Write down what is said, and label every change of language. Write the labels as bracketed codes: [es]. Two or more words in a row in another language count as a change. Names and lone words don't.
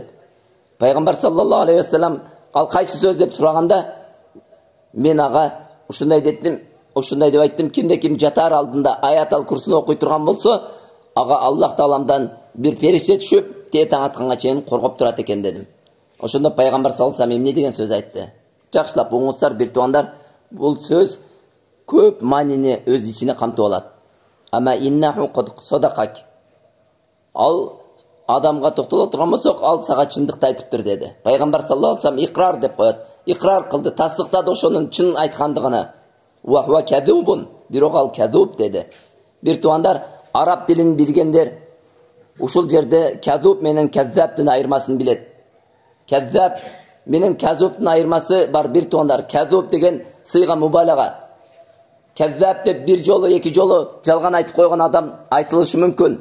[ky] Пайгамбар [ar] صلى الله عليه وسلم [ky] ал кайсы сөз деп сураганда, мен ага ушундай дедим, ушундай деп айттым: кимде-ким жатар алдында аятал курсуну окуй турган болсо, ага Аллах тааламдан бир периште түшүп, таң атканга чейин коргоп турат экен дедим. Ошондо Пайгамбар [ar] صلى الله عليه وسلم [ky] эмне деген сөз айтты? Жакшылап оңуңуздар, бир туугандар, бул сөз көп маанини өз ичине камтып алат. [ar] أما إنه قد صدقك. [ky] Ал адамга токтоло турган болсок, ал сага чындыкты айтыптыр dedi. Пайгамбар [ar] صلى الله عليه وسلم [ky] икрар деп коет. Икрар кылды, тастыктады ошонун чын айткандыгына. [ar] وهو كذوب, [ky] бирок ал кадуб dedi. Бир туугандар, араб тилин билгендер ушул жерде кадуб менен каззабтын айырмасын билет. Каззаб менен казубтун айырмасы бар бир туугандар. Казуб деген сыйга мубалага. Каззаб деп бир жолу, эки жолу жалган айтып койгон адам айтылышы мүмкүн.